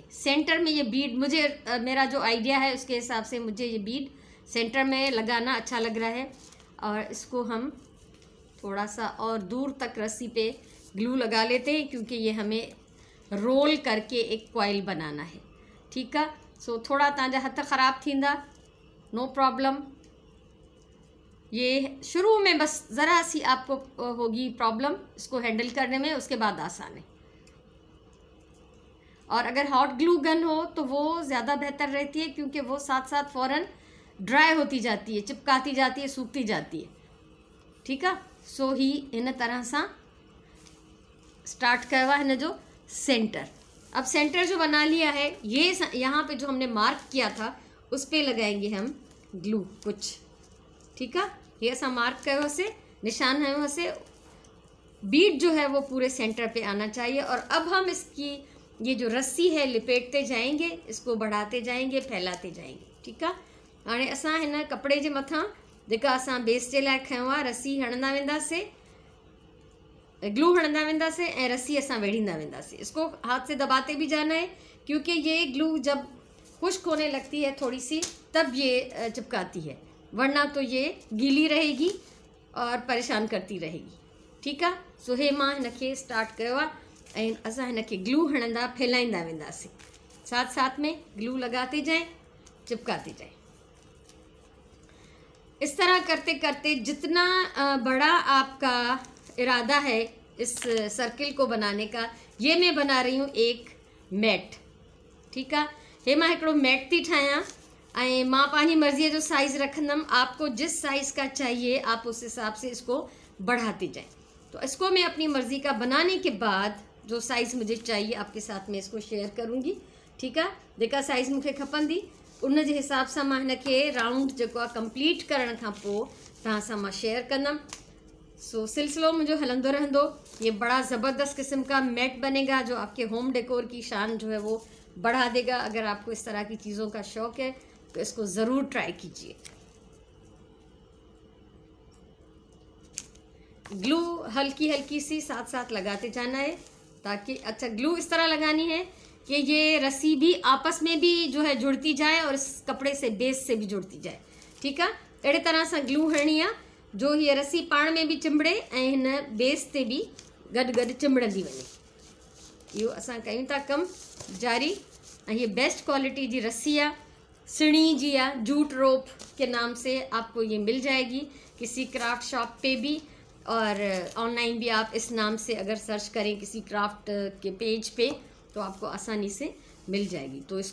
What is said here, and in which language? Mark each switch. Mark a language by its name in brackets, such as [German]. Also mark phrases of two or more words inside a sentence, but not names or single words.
[Hindi] सेंटर में ये बीड, मुझे मेरा जो आइडिया है उसके हिसाब से मुझे ये बीड सेंटर में लगाना अच्छा लग रहा है। और इसको हम थोड़ा सा और दूर तक रस्सी पे ग्लू लगा लेते हैं क्योंकि ये हमें रोल करके एक कॉइल बनाना है। [Sindhi] ठीक है, सो थोड़ा तव्हांजा हथ ख़राब थींदा, [English] no problem. [Hindi] ये शुरू में बस ज़रा सी आपको होगी प्रॉब्लम इसको हैंडल करने में, उसके बाद आसान है। और अगर [English] hot glue gun [Hindi] हो तो वो ज़्यादा बेहतर रहती है क्योंकि वो साथ साथ फ़ौरन ड्राई होती जाती है, चिपकाती जाती है, सूखती जाती है। [Sindhi] ठीक है, सो ही इन तरह सां स्टार्ट कयो आहे हिन जो सेंटर। [Hindi] अब सेंटर जो बना लिया है, ये यहाँ पे जो हमने मार्क किया था उस पे लगाएंगे हम ग्लू कुछ। ठीक है, ये [Sindhi] असां मार्क कयो [Hindi] से निशान है वहाँ से बीट जो है वो पूरे सेंटर पे आना चाहिए। और अब हम इसकी ये जो रस्सी है लिपेटते जाएंगे, इसको बढ़ाते जाएंगे, फैलाते जाएंगे। ठीक है, [Sindhi] हाणे असां हिन कपिड़े जे मथां जेका असां बेस जे लाइ खयो आहे रस्सी हणंदा वेंदासीं, ग्लू हणंदा वेंदासीं ऐं रस्सी असां वेढ़ींदा वेंदासीं। [Hindi] इसको हाथ से दबाते भी जाना है क्योंकि ये ग्लू जब खुश्क होने लगती है थोड़ी सी तब ये चिपकाती है, वरना तो ये गीली रहेगी और परेशान करती रहेगी। [Sindhi] ठीक आहे, सो हे मां हिनखे स्टार्ट कयो आहे ऐं असां हिनखे ग्लू हणंदा फैलाईंदा वेंदासीं, [Hindi] साथ साथ में ग्लू लगाते जाएं, चिपकाते जाएं। इस तरह करते करते जितना बड़ा आपका इरादा है इस सर्किल को बनाने का, ये मैं बना रही हूँ एक मैट। [Sindhi] ठीक आहे, हे मां हिकिड़ो मैट थी ठाहियां ऐं मां पंहिंजी मर्ज़ीअ जो साइज़ रखंदमि। [Hindi] आपको जिस साइज़ का चाहिए आप उस हिसाब से इसको बढ़ाते जाएं। तो इसको मैं अपनी मर्ज़ी का बनाने के बाद जो साइज़ मुझे चाहिए आपके साथ में इसको शेयर करूँगी। [Sindhi] ठीक आहे, जेका साइज़ मूंखे खपंदी उन जे हिसाब सां मां हिनखे राउंड जेको आहे कंप्लीट करण खां पोइ तव्हां सां मां शेयर कंदमि। सो सिलसिलो मुझे हलंदो रहंदो। [Hindi] ये बड़ा ज़बरदस्त किस्म का मैट बनेगा जो आपके [English] home decor [Hindi] की शान जो है वो बढ़ा देगा। अगर आपको इस तरह की चीज़ों का शौक़ है तो इसको ज़रूर ट्राई कीजिए। ग्लू हल्की हल्की सी साथ साथ लगाते जाना है ताकि, अच्छा ग्लू इस तरह लगानी है कि ये रस्सी भी आपस में भी जो है जुड़ती जाए और इस कपड़े से बेस से भी जुड़ती जाए। ठीक है, [Sindhi] अहिड़े तरह सां ग्लू हणणी आहे जो हीअ रस्सी पाण में भी चिंबड़े ऐं हिन बेस ते भी गॾु गॾु चिंबड़ंदी वञे। इहो असां कयूं था कमु जारी। ऐं हीअ [English] best quality [Sindhi] जी रस्सी आहे, सिणी जी आहे, [English] jute rope [Hindi] के नाम से आपको ये मिल जाएगी किसी [English] craft shop [Hindi] पे भी, और ऑनलाइन भी आप इस नाम से अगर सर्च करें किसी क्राफ्ट के पेज पे तो आपको आसानी से मिल जाएगी।